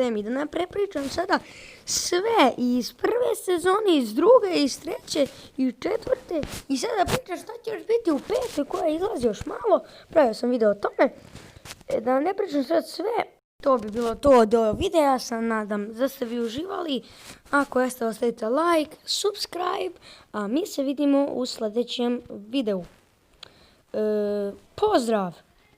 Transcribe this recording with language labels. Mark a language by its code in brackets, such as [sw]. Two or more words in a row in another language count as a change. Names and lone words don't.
[bs] Da ne prepričam sada sve iz prve sezone, iz druge, iz treće i četvrte i sada pričam šta će još biti u petoj koja izlazi još malo. Pravio sam video o tome. Da ne pričam sad sve. To bi bilo to od ovog videa, sam nadam da ste vi uživali. Ako jeste, ostavite [en] like, subscribe, [bs] a mi se vidimo u sljedećem videu. Pozdrav!